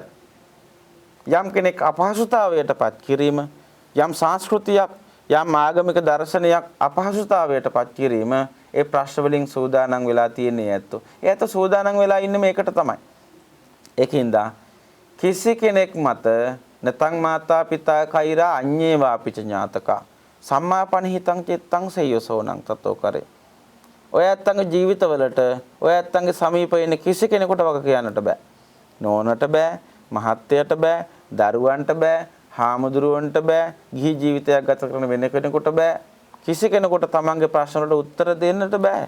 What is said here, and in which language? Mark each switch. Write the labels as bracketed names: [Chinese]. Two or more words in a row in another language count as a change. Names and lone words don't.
[Sinhala] යම් කෙනෙක් අපහසුතාවයටපත් කිරීම, යම් සංස්කෘතියක්, යම් ආගමික දර්ශනයක් අපහසුතාවයටපත් කිරීම, ඒ ප්‍රශ්න වලින් සූදානම් වෙලා තියෙන්නේ ඇත්තෝ. ඒ ඇත්තෝ සූදානම් වෙලා ඉන්නේ මේකට තමයි. ඒකින්ද කිසි කෙනෙක් [Pali] මත නතං මාතා පිතා කෛරා අඤ්ඤේවා අපිච ඥාතකා සම්මාපනිහිතං චිත්තං සේයසෝනං තතෝ කරේ. [Sinhala] ඔය ඇත්තන්ගේ ජීවිතවලට ඔය ඇත්තන්ගේ සමීපයේ ඉන්න කිසි කෙනෙකුට වග කියන්නට බෑ. නෝනට බෑ, මහත්තයට බෑ, දරුවන්ට බෑ, හාමුදුරුවන්ට බෑ, ගිහි ජීවිතයක් ගත කරන වෙන කෙනෙකුට බෑ. කිසි කෙනෙකුට තමන්ගේ ප්‍රශ්න වලට උත්තර දෙන්නට බෑ.